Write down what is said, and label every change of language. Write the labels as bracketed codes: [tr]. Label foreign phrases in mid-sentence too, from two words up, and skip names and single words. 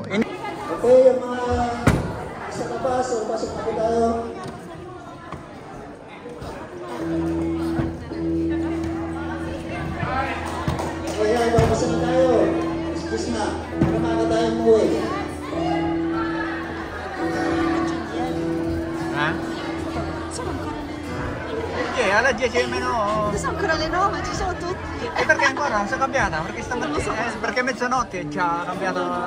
[tl] Okay, yung mga isa na pa, so pasok na po tayo. Okay, ay, babasa na tayo. Excuse na, para maaga tayo umuwi. Ha? [it] Alla 10 meno. Sono ancora le 9, ci sono tutti. E perché ancora non si è cambiata? Perché stamattina perché mezzanotte ci ha cambiato.